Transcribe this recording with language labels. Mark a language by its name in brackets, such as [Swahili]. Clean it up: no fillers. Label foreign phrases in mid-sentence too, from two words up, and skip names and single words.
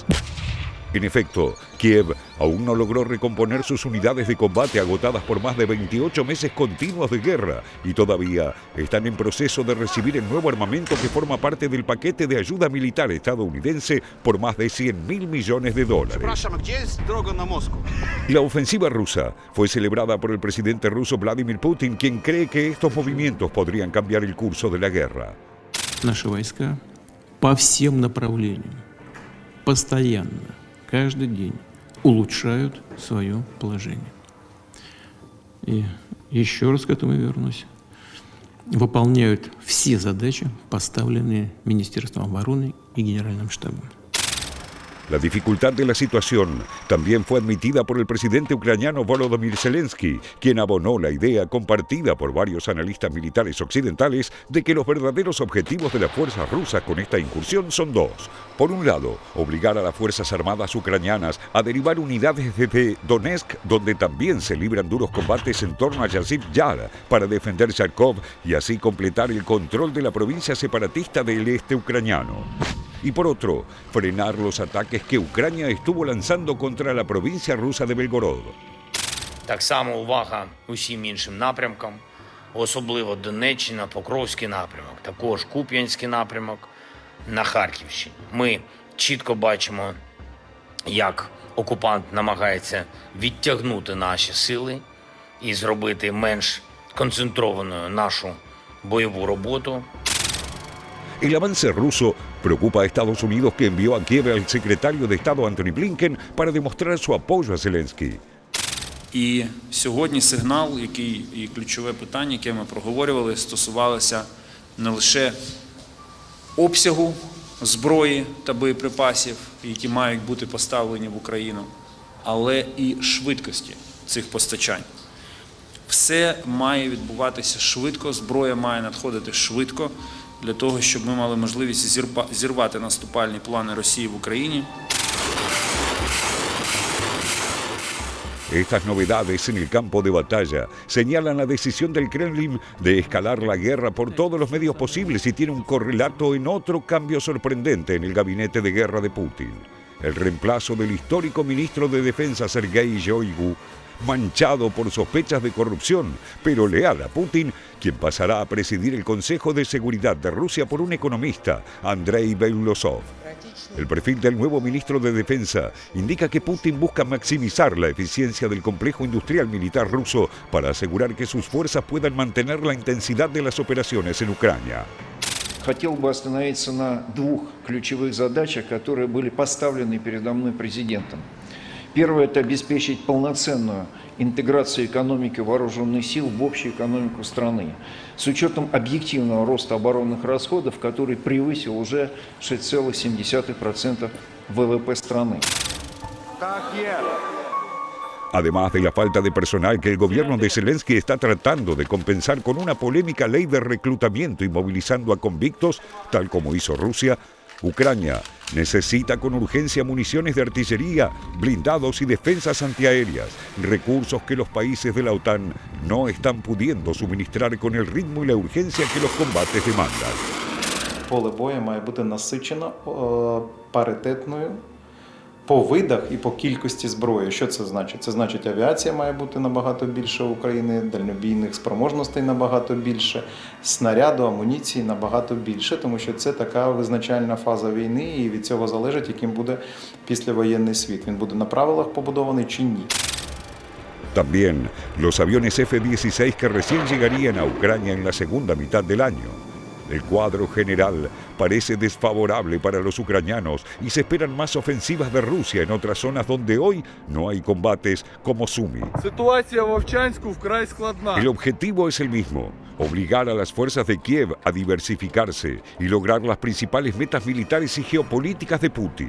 [Spanish] En efecto, Kiev aún no logró recomponer sus unidades de combate agotadas por más de 28 meses continuos de guerra y todavía están en proceso de recibir el nuevo armamento que forma parte del paquete de ayuda militar estadounidense por más de $100.000 millones. La ofensiva rusa fue celebrada por el presidente ruso Vladimir Putin, quien cree que estos movimientos podrían cambiar el curso de la guerra. [Russian] Наши войска по всем направлениям постоянно, каждый день улучшают свое положение. И еще раз к этому вернусь. Выполняют все задачи, поставленные Министерством обороны и Генеральным штабом. [Spanish] La dificultad de la situación también fue admitida por el presidente ucraniano Volodymyr Zelensky, quien abonó la idea compartida por varios analistas militares occidentales de que los verdaderos objetivos de las fuerzas rusas con esta incursión son dos. Por un lado, obligar a las Fuerzas Armadas ucranianas a derivar unidades desde Donetsk, donde también se libran duros combates en torno a Yazhiv Yar, para defender Kharkov y así completar el control de la provincia separatista del este ucraniano. Y por otro, frenar los ataques que Ucrania estuvo lanzando contra la provincia rusa de Belgorod. [Ukrainian] Так само увага усім іншим напрямкам, особливо Донеччина, Покровський напрямок, також Куп'янський напрямок на Харківщині. Ми чітко бачимо, як окупант намагається відтягнути наші сили і зробити менш концентрованою нашу бойову роботу. [Spanish] El avance ruso preocupa a Estados Unidos, que envió a Kiev al secretario de Estado Antony Blinken para demostrar su apoyo a Zelensky. [Ukrainian] І сьогодні сигнал, і ключове питання, яке ми проговорювали, стосувалося не лише обсягу зброї та боєприпасів, які мають бути поставлені в Україну, але і швидкості цих постачань. Все має відбуватися швидко, зброя має надходити швидко, для того, щоб ми мали можливість зірвати наступальні плани Росії в Україні. [Spanish] Estas novedades en el campo de batalla señalan la decisión del Kremlin de escalar la guerra por todos los medios posibles y tiene un correlato en otro cambio sorprendente en el gabinete de guerra de Putin. El reemplazo del histórico ministro de Defensa Sergei Shoigu, manchado por sospechas de corrupción, pero leal a Putin, quien pasará a presidir el Consejo de Seguridad de Rusia por un economista, Andrei Belousov. El perfil del nuevo ministro de Defensa indica que Putin busca maximizar la eficiencia del complejo industrial militar ruso para asegurar que sus fuerzas puedan mantener la intensidad de las operaciones en Ucrania. [Russian] Хотел бы остановиться на двух ключевых задачах, которые были поставлены передо мной президентом. Первое – это обеспечить полноценную интеграцию экономики вооруженных сил в общую экономику страны, с учетом объективного роста оборонных расходов, который превысил уже 6,7% ВВП страны. [Spanish] Además de la falta de personal que el gobierno de Zelensky está tratando de compensar con una polémica ley de reclutamiento y movilizando a convictos, tal como hizo Rusia, Ucrania necesita con urgencia municiones de artillería, blindados y defensas antiaéreas, recursos que los países de la OTAN no están pudiendo suministrar con el ritmo y la urgencia que los combates demandan. [Ukrainian] Поле бою має бути насичено паритетною по видах і по кількості зброї. Що це значить? Це значить, авіація має бути набагато більше у України, дальнобійних спроможностей набагато більше, снаряду, амуніції набагато більше, тому що це така визначальна фаза війни, і від цього залежить, яким буде післявоєнний світ. Він буде на правилах побудований чи ні. [Spanish] También los aviones F-16 que recién llegarían a Ucrania en la segunda mitad del año. El cuadro general parece desfavorable para los ucranianos y se esperan más ofensivas de Rusia en otras zonas donde hoy no hay combates como Sumy. El objetivo es el mismo: obligar a las fuerzas de Kiev a diversificarse y lograr las principales metas militares y geopolíticas de Putin.